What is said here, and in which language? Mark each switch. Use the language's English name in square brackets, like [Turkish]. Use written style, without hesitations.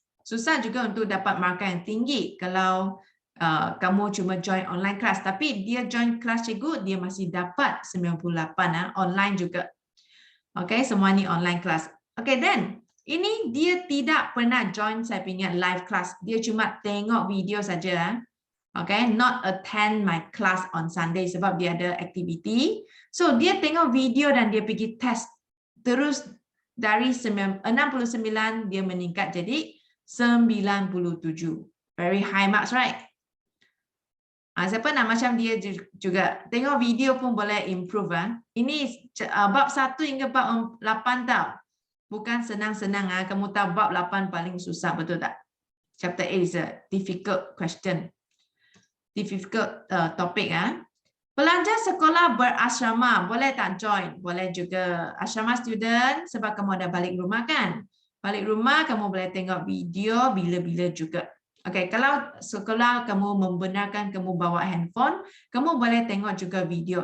[Malay] Susah juga untuk dapat markah yang tinggi kalau kamu cuma join online class, tapi dia join kelas cikgu, dia masih dapat 98 online juga. Okay, semua ni online class. Okay, then ini dia tidak pernah join saya punya live class. Dia cuma tengok video saja. [English] Okay, not attend my class on Sunday [Malay] sebab dia ada activity. So dia tengok video dan dia pergi test. Terus dari 69 dia meningkat jadi 97. [English] Very high marks, right? [Malay] Siapa nak macam dia juga? Tengok video pun boleh improve. Ini bab 1 hingga bab 8 tau. Bukan senang-senang. Kamu tahu bab 8 paling susah, betul tak? [English] Chapter 8 is a difficult question. Difficult topic. [Malay] Pelajar sekolah berasrama, boleh tak join? Boleh juga. Asrama student, sebab kamu ada balik rumah kan? Balik rumah, kamu boleh tengok video bila-bila juga. Okay, kalau sekolah kamu membenarkan kamu bawa handphone, kamu boleh tengok juga video.